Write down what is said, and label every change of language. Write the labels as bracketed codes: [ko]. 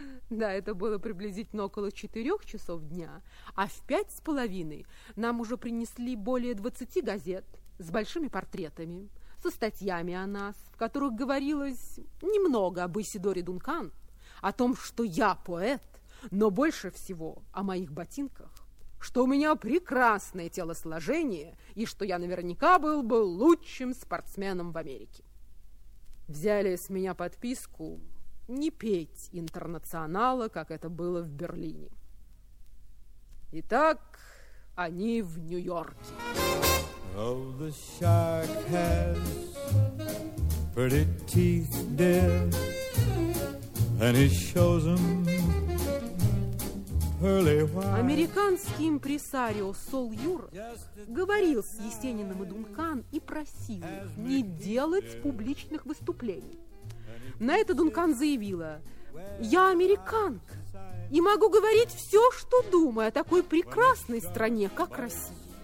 [ru] Да, это было приблизительно около 16:00, а в 17:30 нам уже принесли более 20 газет с большими портретами, со статьями о нас, в которых говорилось немного об Исидоре Дункан, о том, что я поэт, но больше всего о моих ботинках, что у меня прекрасное телосложение и что я наверняка был бы лучшим спортсменом в Америке. Взяли с меня подписку не петь «Интернационала», как это было в Берлине. Итак, они в Нью-Йорке. [en] Oh, the shark has pretty teeth, dear, and he shows them pearly white. [ru] Американский импресарио Сол Юрос говорил с Есениным и Дункан и просил их не делать публичных выступлений. На это Дункан заявила: «Я американка и могу говорить все, что думаю о такой прекрасной стране, как Россия».